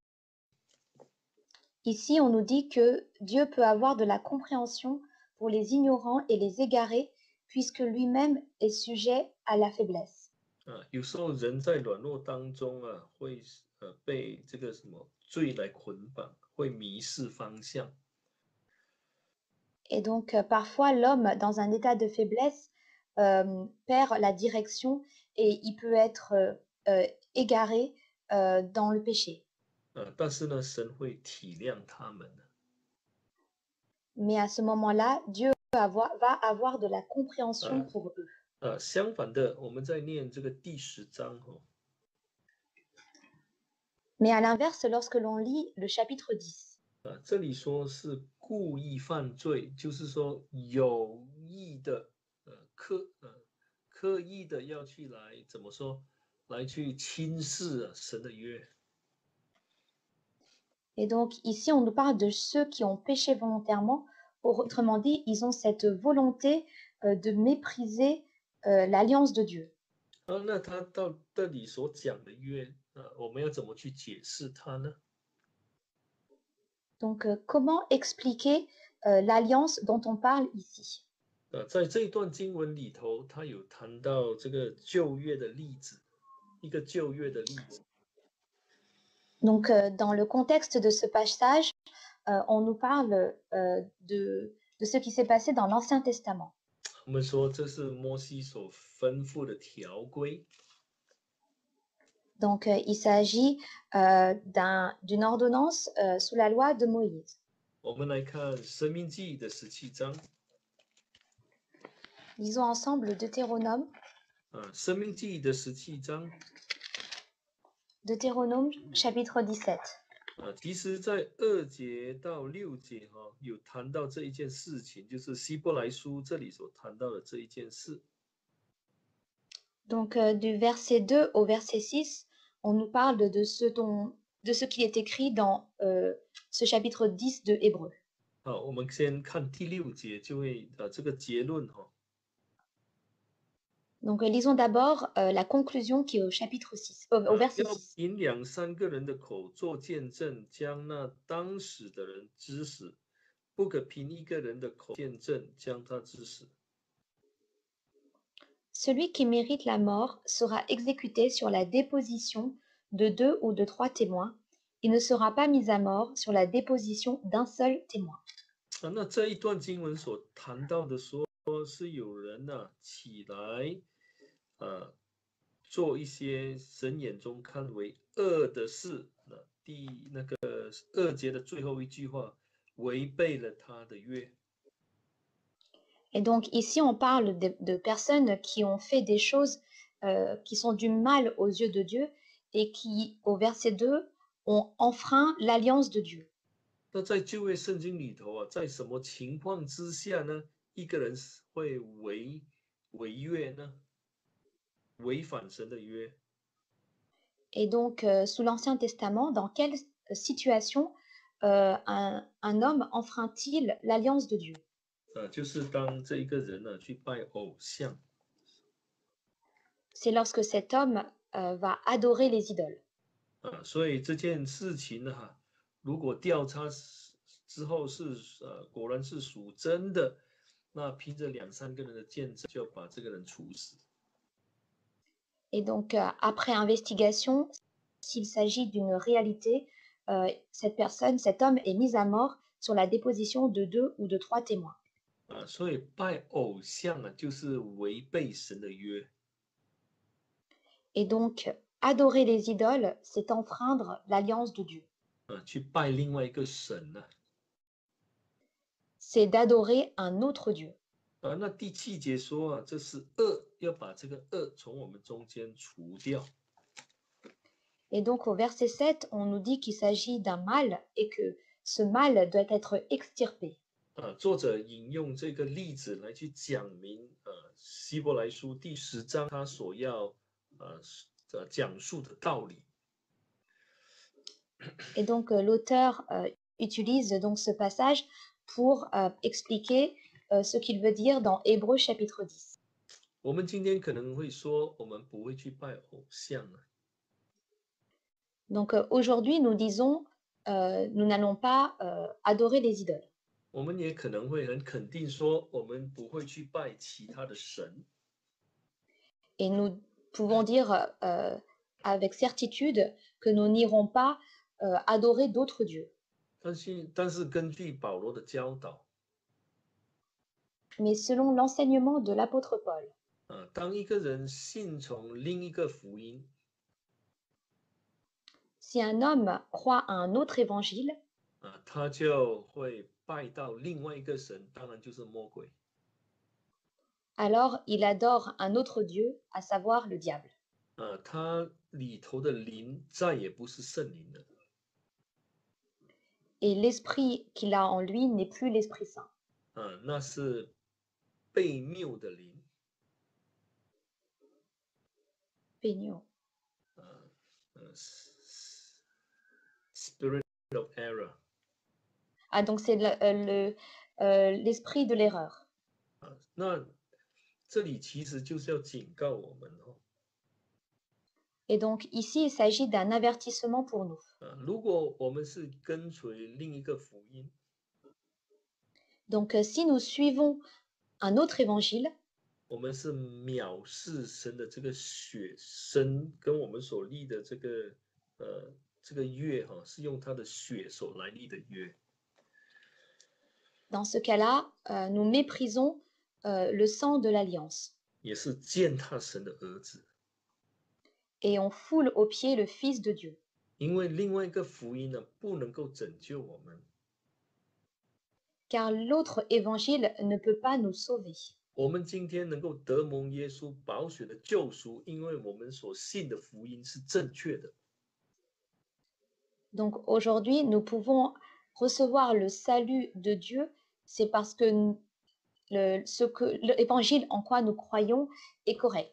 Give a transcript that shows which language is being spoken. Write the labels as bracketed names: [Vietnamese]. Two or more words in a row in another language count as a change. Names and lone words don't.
[French] Ici, on nous dit que Dieu peut avoir de la compréhension pour les ignorants et les égarés, puisque lui-même est sujet à la faiblesse. [Chinese] 有时候人在软弱当中会被这个什么罪来捆绑，会迷失方向。 [French] Et donc, parfois, l'homme, dans un état de faiblesse, perd la direction et il peut être égaré dans le péché. [Chinese] 但是呢，神会体谅他们的。 [French] Mais à ce moment-là, Dieu va avoir de la compréhension pour eux. [Chinese] 相反的，我们在念这个第10章 [French] Mais à l'inverse, lorsque l'on lit le chapitre 10, [Chinese] 这里说是故意犯罪，就是说有意的，刻意的要去来怎么说，来去轻视神的约。 [French] et donc ici, on nous parle de ceux qui ont péché volontairement. Autrement dit, ils ont cette volonté de mépriser l'alliance de Dieu. [Chinese] 那他到这里所讲的约，我们要怎么去解释它呢？ [French] Donc, comment expliquer l'alliance dont on parle ici? [Chinese] 在这一段经文里头，他有谈到这个旧约的例子，一个旧约的例子。 [French] Donc, dans le contexte de ce passage, on nous parle de ce qui s'est passé dans l'Ancien Testament. [Chinese] 我们说这是摩西所吩咐的条规。 [French] Donc, il s'agit d'une ordonnance sous la loi de Moïse. [Chinese] 我们来看《申命记》的17章。 [French] Lisons ensemble le Deutéronome. [Chinese] 申命记的17章。 [French] Deutéronome chapitre 17. [Chinese] 其实在2节到6节有谈到这一件事情，就是希伯来书这里所谈到的这一件事。 [French] Donc, du verset 2 au verset 6, on nous parle de ce qui est écrit dans ce chapitre 10 de Hébreu. [Chinese] 好，我们先看第6节，就会这个结论 [French] Donc, lisons d'abord la conclusion qui est au chapitre 6, au verset 6. [Chinese] 要凭2、3个人的口做见证，将那当死的人治死，不可凭一个人的口见证，将他治死。 [French] Celui qui mérite la mort sera exécuté sur la déposition de 2 ou de 3 témoins. Il ne sera pas mis à mort sur la déposition d'un seul témoin. [Chinese] 那这一段经文所谈到的说，是有人起来，做一些神眼中看为恶的事。那个2节的最后一句话，违背了他的约。 [French] Et donc ici, on parle de personnes qui ont fait des choses qui sont du mal aux yeux de Dieu et qui, au verset 2, ont enfreint l'alliance de Dieu. [Chinese] 那在旧约圣经里头在什么情况之下呢？一个人会违约呢？违反神的约。 [French] Et donc, sous l'Ancien Testament, dans quelle situation un homme enfreint-il l'alliance de Dieu? [Chinese] 就是当这一个人去拜偶像。 [French] C'est lorsque cet homme va adorer les idoles. [Chinese] 所以这件事情如果调查之后是果然是属真的，那凭着2、3个人的见证，就要把这个人处死。 [French] Et donc, après investigation, s'il s'agit d'une réalité, cette personne, cet homme est mis à mort sur la déposition de 2 ou de 3 témoins. [Chinese] 所以拜偶像就是违背神的约。 [French] Et donc, adorer les idoles, c'est enfreindre l'alliance de Dieu. [Chinese] 去拜另外一个神 [French] C'est d'adorer un autre Dieu. [Chinese] 那第7节说这是恶，要把这个恶从我们中间除掉。 [French] Et donc, au verset 7, on nous dit qu'il s'agit d'un mal et que ce mal doit être extirpé. [Chinese] 作者引用这个例子来去讲明希伯来书第10章他所要讲述的道理。 [French] Et donc, l'auteur utilise donc ce passage pour expliquer ce qu'il veut dire dans Hébreux chapitre 10. [Chinese] 我们今天可能会说，我们不会去拜偶像。 [French] Donc, aujourd'hui, nous disons, nous n'allons pas adorer les idoles. [Chinese] 我们也可能会很肯定说，我们不会去拜其他的神。 [French] Et nous pouvons dire avec certitude que nous n'irons pas adorer d'autres dieux. [Chinese] 但是根据保罗的教导， [French] mais selon l'enseignement de l'apôtre Paul. [Chinese] 当一个人信从另一个福音， [French] Si un homme croit à un autre évangile, [Chinese] 他就会拜到另外一个神，当然就是魔鬼。 [French] alors il adore un autre Dieu, à savoir le diable. [Chinese] 他里头的灵再也不是圣灵了， [French] Et l'esprit qu'il a en lui n'est plus l'Esprit Saint. [Chinese] 那是被谬的灵， Peigno. [English] Spirit of error。 [French] Ah, donc c'est l'esprit de l'erreur. [Chinese] 那这里其实就是要警告我们哦， [French] Et donc ici, il s'agit d'un avertissement pour nous. [Chinese] 如果我们是跟随另一个福音， [French] Donc si nous suivons un autre évangile, [Chinese] 我们是藐视神的这个血神跟我们所立的这个约哈，是用他的血所来立的约。 [French] dans ce cas-là, nous méprisons le sang de l'alliance [Chinese] 也是践踏神的儿子， [French] et on foule aux pieds le Fils de Dieu. [Chinese] 因为另外一个福音呢，不能够拯救我们， [French] Car l'autre évangile ne peut pas nous sauver. [Chinese] 我们今天能够得蒙耶稣宝血的救赎，因为我们所信的福音是正确的。 [French] Donc aujourd'hui, nous pouvons recevoir le salut de Dieu, c'est parce que l'évangile en quoi nous croyons est correct.